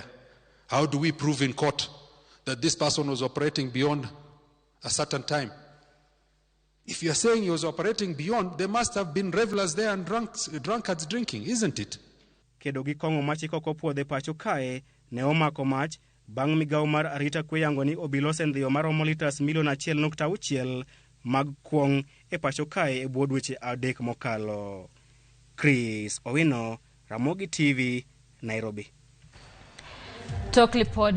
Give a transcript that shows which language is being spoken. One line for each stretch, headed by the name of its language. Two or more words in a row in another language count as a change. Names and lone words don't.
English: How do we prove in court that this person was operating beyond a certain time? If you're saying he was operating beyond, there must have been revelers there and drunkards drinking, isn't it?
Luo (Kenya and Tanzania): Kedo gi kong'o machiko kopuodhe pacho kae ne omako mach bang' migawo mar arita kwe yango ni obila osendhiyo maromo litas milion 1.6 mag kuong' e pacho kae e bwo dweche 3 mokalo. Chris Owino, Ramogi TV, Nairobi.